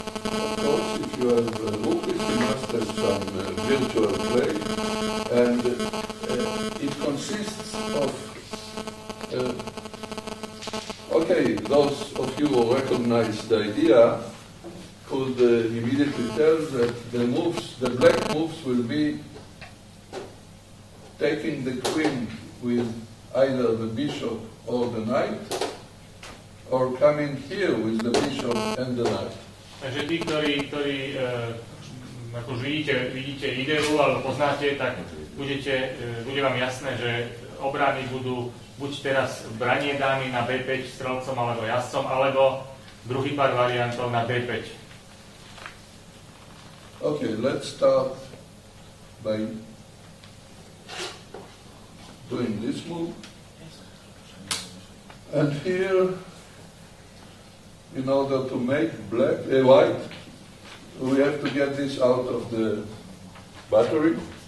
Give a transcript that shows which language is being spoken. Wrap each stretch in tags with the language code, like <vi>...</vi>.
<en>Of course, if you have ruchlis, you must have some virtual play, and it consists of okay, those of you who recognize the idea could immediately tell that the black moves will be taking the queen with either the bishop or the knight, or coming here with the bishop and the knight.</en> <sk>Takže tí, ktorí ako už vidíte ideu alebo poznáte, tak bude vám jasné, že obrany budú buď teraz branie dámy na B5 strelcom alebo jazdcom, alebo druhý pár variantov na D5.</sk> <en>Okay, let's start by doing this move. And here, in order to make white, we have to get this out of the battery.</en>